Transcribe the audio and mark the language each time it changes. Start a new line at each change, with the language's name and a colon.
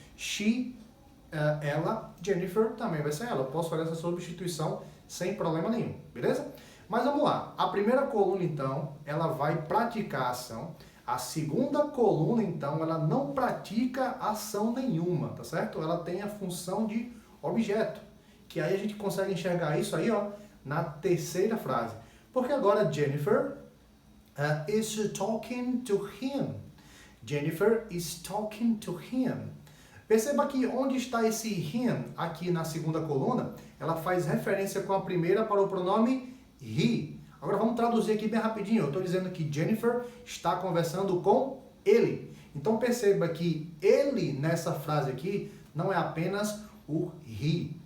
Portuguese: She, ela, Jennifer também vai ser ela. Eu posso fazer essa substituição sem problema nenhum, beleza? Mas vamos lá. A primeira coluna então, ela vai praticar a ação. A segunda coluna então, ela não pratica ação nenhuma, tá certo? Ela tem a função de objeto, que aí a gente consegue enxergar isso aí, ó, na terceira frase. Porque agora
English: Jennifer is talking to him. Jennifer is talking to him.
Portuguese: Perceba que onde está esse him aqui na segunda coluna, ela faz referência com a primeira para o pronome he. Agora vamos traduzir aqui bem rapidinho. Eu estou dizendo que Jennifer está conversando com ele. Então perceba que ele nessa frase aqui não é apenas o he.